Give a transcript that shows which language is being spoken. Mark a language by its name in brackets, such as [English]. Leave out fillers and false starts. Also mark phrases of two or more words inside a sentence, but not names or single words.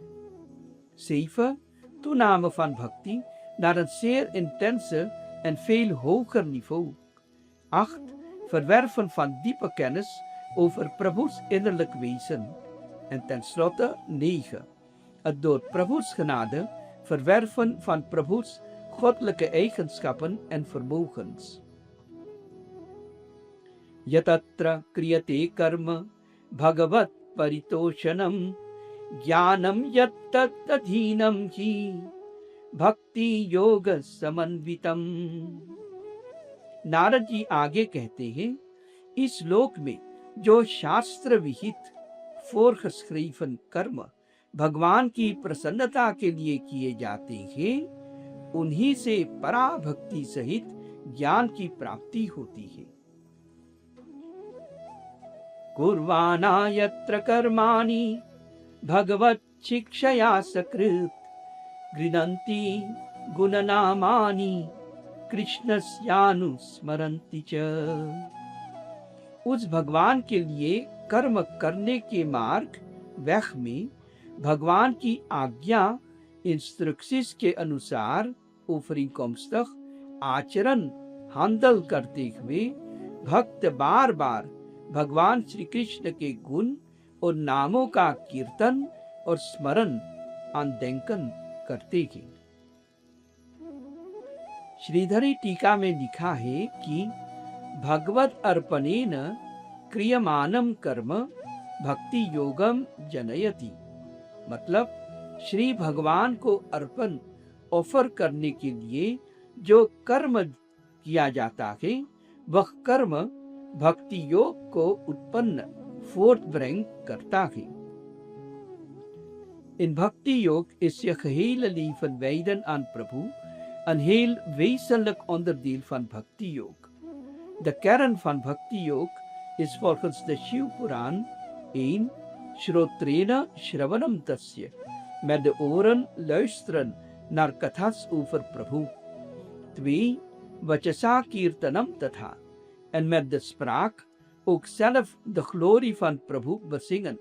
[Dutch] 7 toename van bhakti naar een zeer intense en veel hoger niveau. 8 verwerven van diepe kennis over Prabhu's innerlijk wezen. En tenslotte 9 het door Prabhu's genade verwerven van Prabhu's goddelijke eigenschappen en vermogens. [Sanskrit] यदत्र क्रियते कर्म भगवत् परितोषणम् ज्ञानम यत्तदधीनं हि भक्ति योग समन्वितम। [Hindi] नारद जी आगे कहते हैं, इस लोक में जो शास्त्र विहित voorgeschreven कर्म भगवान की प्रसन्नता के लिए किए जाते हैं, उन्हीं से पराभक्ति सहित ज्ञान की प्राप्ति होती है। [Sanskrit] कुर्वाणा यत्र कर्माणि भगवत शिक्षया सकृत गृह्णन्ति गुणनामानि कृष्णस्यानुस्मरन्ति च। [Hindi] उस भगवान के लिए कर्म करने के मार्ग वह में भगवान की आज्ञा इंस्ट्रक्शंस के अनुसार overeenkomstig आचरण handel करते हुए भक्त बार बार भगवान श्री कृष्ण के गुण और नामों का कीर्तन और स्मरण आनंदन करते हैं। श्रीधरी टीका में लिखा है कि [Sanskrit] भगवत अर्पणेन क्रियमानम कर्म भक्ति योगम जनयति, [Hindi] मतलब श्री भगवान को अर्पण ऑफर करने के लिए जो कर्म किया जाता है वह कर्म भक्ति योग को उत्पन्न voortbrengt करता है। [Dutch] In bhakti yoga is je gehele leven wijden aan Prabhu een heel wezenlijk onderdeel van bhakti yoga. De kern van bhakti yoga is volgens de Shiv Puran 1 [Sanskrit] श्रोत्रेण श्रवणं तस्य, [Dutch] met de oren luisteren naar kathas over Prabhu. [Sanskrit] 2 वचसा कीर्तनं तथा, [Dutch] en met de spraak ook zelf de glorie van Prabhu bezingen.